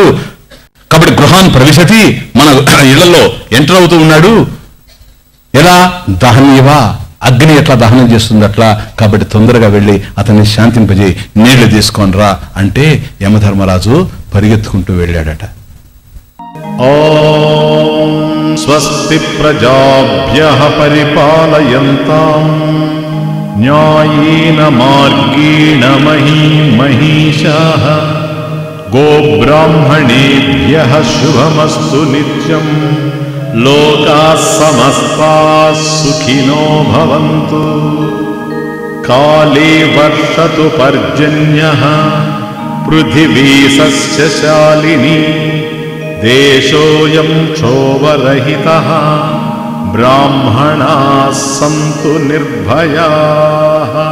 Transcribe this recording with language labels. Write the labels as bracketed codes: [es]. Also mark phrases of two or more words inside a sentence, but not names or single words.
[te] కాబట్టి [sa] గృహాన్ ప్రవిశతి, [te] మన ఇళ్లలో ఎంటర్ అవుతూ ఉన్నాడు. ఎలా? దహనీయవా, అగ్ని ఎట్లా దహనం చేస్తుంది అట్లా. కాబట్టి తొందరగా వెళ్ళి అతన్ని శాంతింపజేయి, నీళ్లు తీసుకొని రా అంటే యమధర్మరాజు పరిగెత్తుకుంటూ వెళ్ళాడట. [sa] ఓం స్వస్తి ప్రజాభ్యః పరిపాలయంతాం న్యాయేన మార్గేణ మహీశాః గోబ్రాహ్మణేభ్యః శుభమస్తు నిత్యం లోకాః సమస్తాః సుఖినో భవంతు. కాలే వర్షతు పర్జన్యః పృథివీ సస్యశాలినీ దేశోయం క్షోభరహితః బ్రాహ్మణాః సంతు నిర్భయాః.